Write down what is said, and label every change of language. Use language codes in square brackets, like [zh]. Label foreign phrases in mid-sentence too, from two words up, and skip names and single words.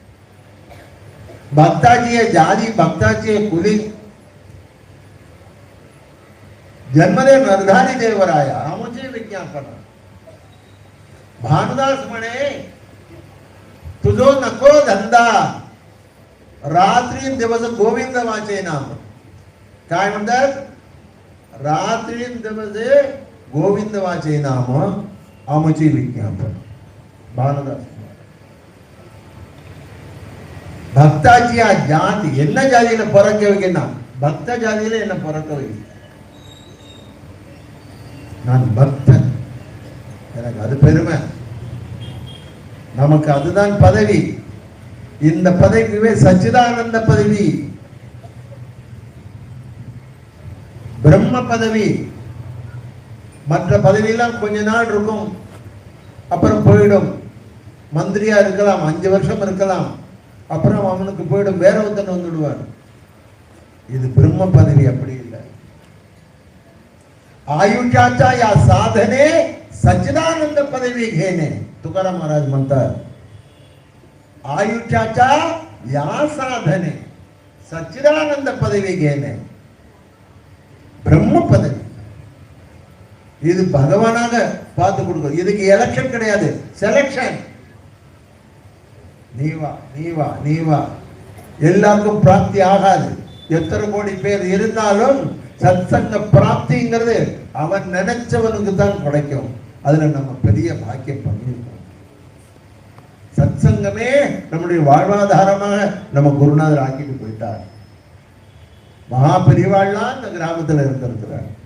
[mr] भक्ताची जाती भक्ताची कुली जन्मदे निर्धारी देवराया आमुची विज्ञापना भानुदास म्हणे तुझो नको धंदा रात्री दिवस गोविंद वाचे नाम काय म्हणतात रात्री दिवस गोविंद वाचे नाम आमची विज्ञापन भानुदास भक्ताची आ जाति [ta] என்ன ஜாதியில பிறக்க வைக்கணும் பக்த ஜாதியில என்ன பிறக்க வைக்கணும் நான் பக்தன் எனக்கு அது பெருமை நமக்கு அதுதான் பதவி இந்த பதவியே சச்சிதானந்த பதவி பிரம்ம பதவி மற்ற பதவியெல்லாம் கொஞ்ச நாள் இருக்கும் அப்புறம் போய்டும் மந்திரியா இருக்கலாம் 5 வருஷம் இருக்கலாம் அப்புறம் அவனுக்கு போய்டும் வேற ஒருத்தன் வந்துடுவார் இது பிரம்ம பதவி அப்படி இல்லை [mr] आयुष्याच्या या साधने सच्चिदानंद पदवी घेणे तुकाराम महाराज म्हणतात आयुष्याच्या या साधने सच्चिदानंद पदवी घेणे [ta] பிரம்ம பதவி இது பகவானாக பார்த்து கொடுக்கும் இதுக்கு எலெக்ஷன் கிடையாது செலக்ஷன் நீ வா எல்லாருக்கும் பிராப்தி ஆகாது எத்தனை கோடி பேர் இருந்தாலும் சத்சங்க பிராப்திங்கிறது அவன் நினைச்சவனுக்கு தான் கிடைக்கும் அதுல நம்ம பெரிய பாக்கியம் பண்ணியிருக்கோம் சத்சங்கமே நம்முடைய வாழ்வாதாரமாக நம்ம குருநாதர் ஆக்கிட்டு போயிட்டார் மகா பெரியவாள்லாம் இந்த கிராமத்துல இருந்திருக்கிறார்